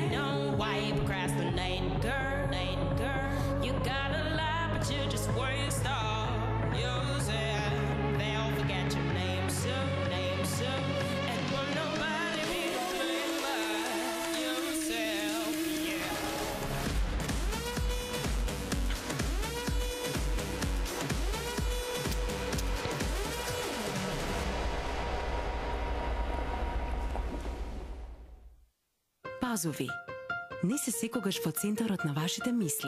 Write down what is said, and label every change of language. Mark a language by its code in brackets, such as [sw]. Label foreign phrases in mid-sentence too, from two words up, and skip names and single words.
[en] Don't why you procrastinating, girl. You got a lot, but you just waste all yourself. They'll forget your name soon. And will nobody remember yourself? Yeah. [mk] Пазови. Не се секогаш во центарот на вашите мисли.